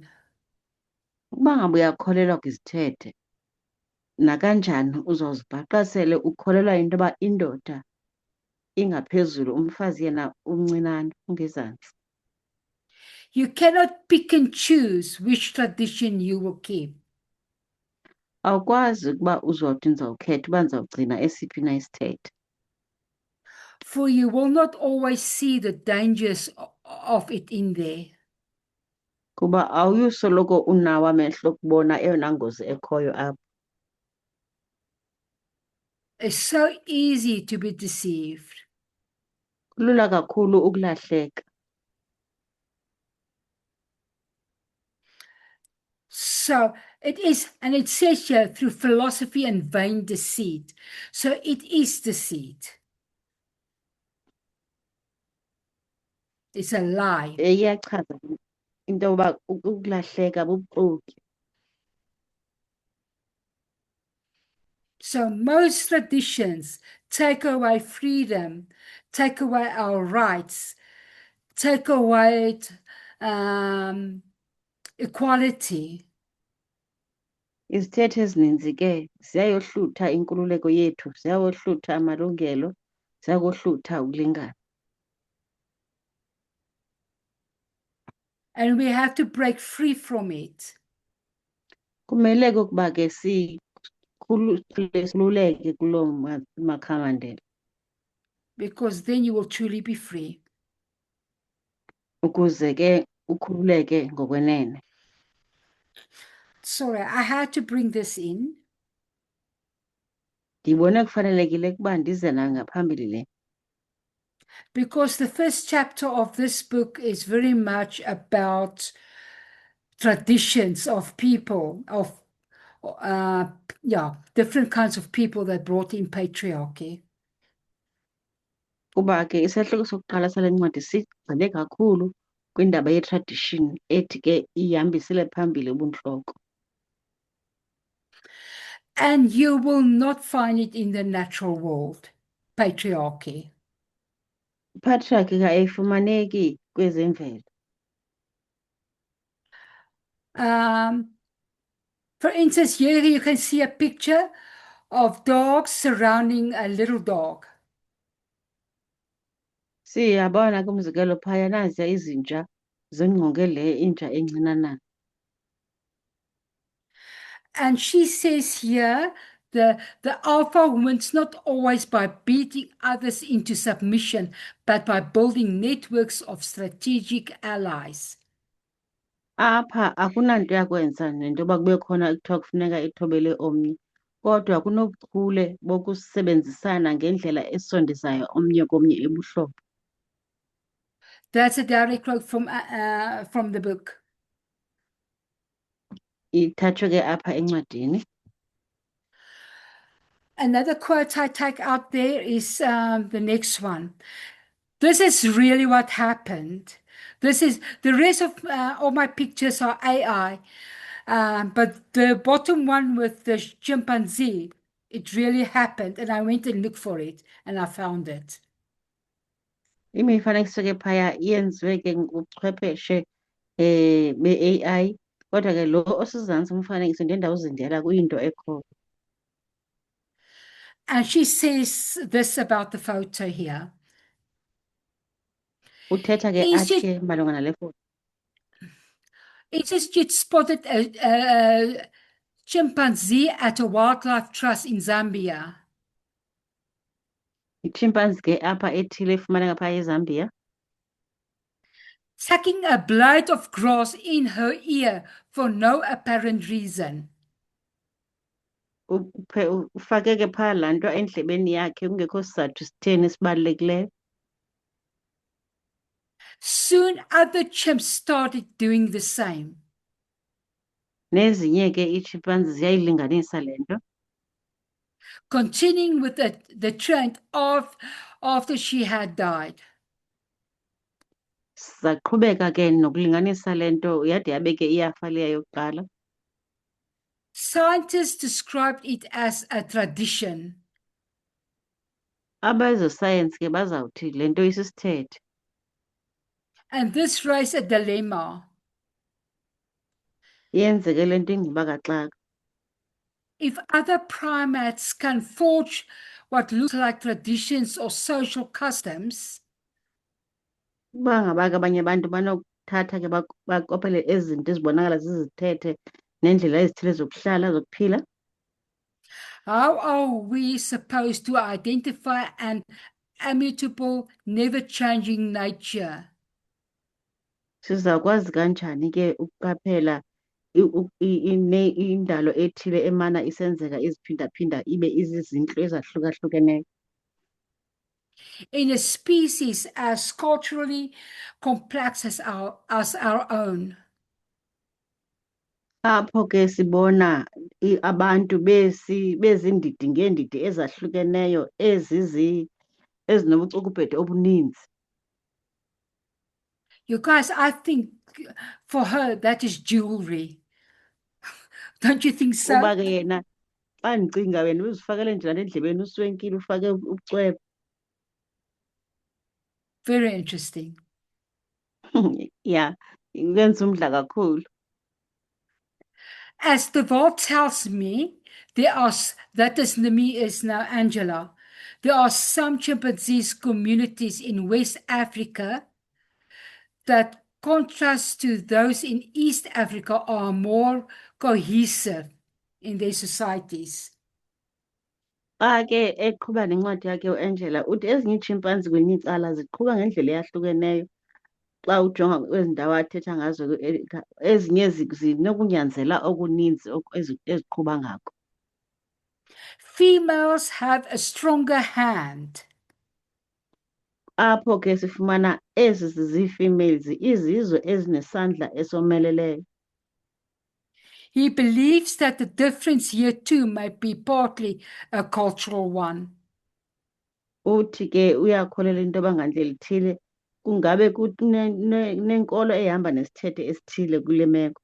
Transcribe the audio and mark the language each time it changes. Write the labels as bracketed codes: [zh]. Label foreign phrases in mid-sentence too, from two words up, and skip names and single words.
[xh] Ukuba ngaba uyakholelwa kwizithethe, nakanjani uzozibhaqa sele ukholelwa into yoba indoda ingaphezulu, umfazi yena umncinane ungezantsi. [en] You cannot pick and choose which tradition you will keep. [xh] Awukwazi ukuba uzothi ndizawukhetha uba ndizawugcina esiphi na isithethe. [en] For you will not always see the dangers of it in there. [xh] Kuba awuyosoloko unawo amehlo okubona eyona ngozi ekhoyo apho. [en] It's so easy to be deceived. [xh] Kulula kakhulu ukulahleka. [en] So it is, and it says here through philosophy and vain deceit. So it is deceit. It's a lie. [xh] Iyachaza into yoba ukulahleka bubuxoki. [en] So most traditions take away freedom, take away our rights, take away equality. [xh] Izithethe ezininzi ke ziyayohlutha inkululeko yethu, ziyawohlutha amalungelo, ziyakohlutha ukulingana. [en] And we have to break free from it. [xh] Kumele ukuba ke siluleke kuloo makhamandela. [en] Because then you will truly be free. [xh] Ukuze ke ukhululeke ngokwenene. [en] Sorry, I had to bring this in. [xh] Ndibone kufanelekile ukuba ndize nangaphambili le. [en] Because the first chapter of this book is very much about traditions of people, of different kinds of people that brought in patriarchy. [xh] Kuba ke isahloko sokuqala sale ncwadi sigxile kakhulu kwindaba ye-tradition ethi ke ihambisele phambili ubuntloko. [en] And you will not find it in the natural world, patriarchy. [xh] Patriarchy ayifumaneki kwezemvelo. [en] For instance, here you can see a picture of dogs surrounding a little dog. [xh] Siyabona kumzekelo phaya naziya izinja zingqonge le inja encinanana. [en] And she says here, the alpha woman's not always by beating others into submission, but by building networks of strategic allies. [xh] Apha akunanto yakwenza nento yoba kube khona ekuthiwa kufuneka ethobele omnye, kodwa kunobuchule bokusebenzisana ngendlela esondisayo omnye komnye ebuhlobo. [en] That's a direct quote from the book. [xh] ithathwe ke apha encwadini. [en] Another quote I take out there is the next one. This is really what happened. This is the rest of all my pictures are AI, but the bottom one with the chimpanzee, it really happened, and I went and looked for it, and I found it. [xh] Imifanekiso ke phaya yenziwe ke ngobuchwepheshe be-AI, kodwa ke lo osizantsi umfanekiso ndiye ndawuzindela kuyinto ekhoyo. [en] And she says this about the photo here. [xh] Uthetha ke Is athi it, ke malunga nale foto. [en] it says you'd spotted a chimpanzee at a wildlife trust in Zambia. [xh] Yi-chimpanzee ke apha ethile efumaneka phaya eZambia. [en] Sucking a blade of grass in her ear for no apparent reason. [xh] Ufake ke phaa laa nto endlebeni yakhe kungekho sizathu sitheni esibalulekileyo. [en] Soon other chimps started doing the same. [xh] Nezinye ke ii-chimpanzee ziyayilinganisa le nto. [en] Continuing with the trend after she had died. [xh] Zaqhubeka ke nokulinganisa le nto yade yabe ke iyafa leya yokuqala. [en] Scientists described it as a tradition. [xh] Abezosayensi ke bazawuthi le nto isisithethe. [en] And this raised a dilemma. [xh] Yenzeke le nto ingxubakaxaka. [en] If other primates can forge what looks like traditions or social customs, [xh] Uba ngaba ke abanye abantu banokuthatha ke bakopele ezi zinto ezibonakala zizithethe neendlela ezithile zokuhlala zokuphila. [en] how are we supposed to identify an immutable, never-changing nature? [xh] Sizawukwazi kanjani ke ukuqaphela indalo ethile emana isenzeka iziphindaphinda ibe izizintlu ezahlukahlukeneyo. [en] In a species as culturally complex as our own. [xh] Apho ke sibona abantu bezindidi ngeendidi ezahlukeneyo ezinobucukubhede obuninzi. [en] You guys, I think for her that is jewelry. Don't you think so? [xh] Uba ke yena xa ndicinga wena uzifakele njani endlebeni uswenkile ufake ubucwebe. [en] Very interesting. Yeah, [xh] ikwenza umdla kakhulu. [en] As the vault tells me, that is me is now Angela. There are some chimpanzees communities in West Africa that contrast to those in East Africa are more cohesive in their societies. [xh] Xa ke eqhuba nencwadi yakhe uAngela uthi ezinye iitshimpanzi kwelinye icala ziqhuba ngendlela eyahlukeneyo xa ujonga kwezi ndawo athetha ngazo ezinye zinokunyanzela okuninzi eziqhuba ngako. [en] Females have a stronger hand. [xh] Apho ke sifumana ezi zizii-females izizwe ezinesandla esomeleleyo. [en] He believes that the difference here too might be partly a cultural one. [xh] Uthi ke uyakholelwa into yoba ngandlela ithile kungabe nenkolo ehamba nesithethe esithile kule meko.